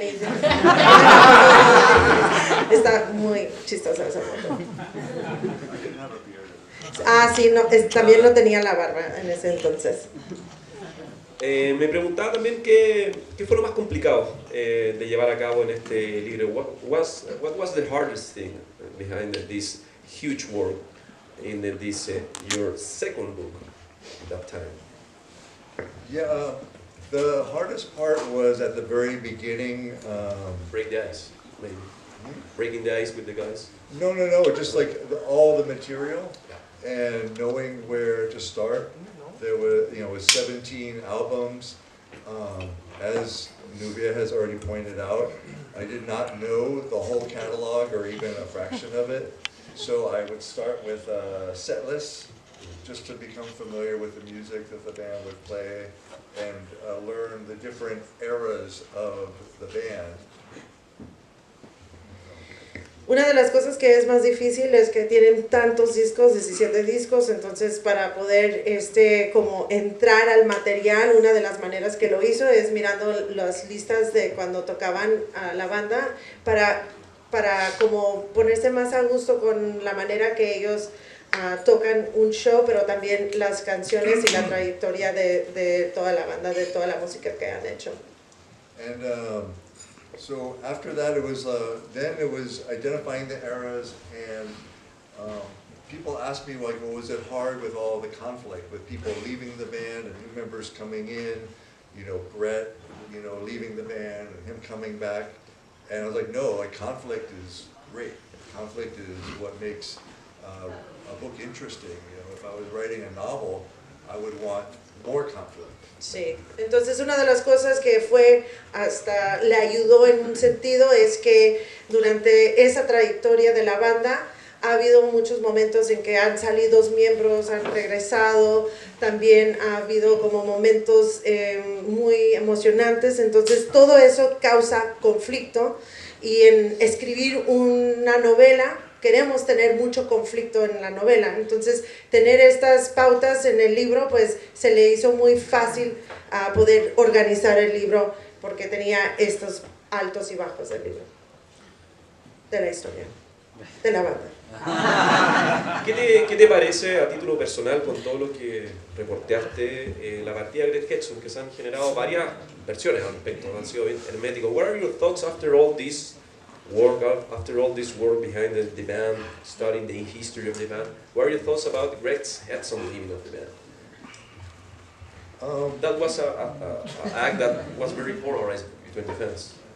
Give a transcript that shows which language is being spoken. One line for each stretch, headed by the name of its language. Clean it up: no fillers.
Spanish: Y está muy chistosa esa foto. Sí, no, también no tenía la barba en ese entonces. Me preguntaba también qué fue lo más complicado de llevar a cabo en este libro.
English: What was the hardest thing behind this huge work in this your second book at that time? Yeah, the hardest part was at the very beginning. Break the ice, maybe. Breaking the ice with the guys. No, just like all the material and knowing where to start. There were, it was 17 albums. As Nubia has already pointed out, I did not know the whole catalog or even a fraction of it. So I would start with set lists, just to become familiar with the music that the band would play and learn the different eras of the band.
Spanish: Una de las cosas que es más difícil es que tienen tantos discos, 17 discos, entonces para poder como entrar al material, una de las maneras que lo hizo es mirando las listas de cuando tocaban a la banda para como ponerse más a gusto con la manera que ellos tocan un show, pero también las canciones y la trayectoria de toda la banda, de toda la música que han hecho.
English: And so after that, it was identifying the eras, and people asked me, like, well, was it hard with all the conflict, with people leaving the band and new members coming in, Brett, leaving the band and him coming back, and I was like, no, like, conflict is great. Conflict is what makes a book interesting. If I was writing a novel, I would want more conflict.
Spanish: Sí, entonces una de las cosas que le ayudó en un sentido es que durante esa trayectoria de la banda ha habido muchos momentos en que han salido miembros, han regresado, también ha habido como momentos muy emocionantes, entonces todo eso causa conflicto, y en escribir una novela queremos tener mucho conflicto en la novela, entonces tener estas pautas en el libro pues se le hizo muy fácil a poder organizar el libro porque tenía estos altos y bajos del libro, de la historia, de la banda. ¿Qué te parece a título personal con todo lo que reporteaste la partida de Greg Hedson, que se han generado varias versiones al respecto, han sido bien herméticos?
English: What are your thoughts after all this work behind the band, studying the history of the band? What are your thoughts about Greg Hedson leaving of the band? That was an act that was very polarized between the fans.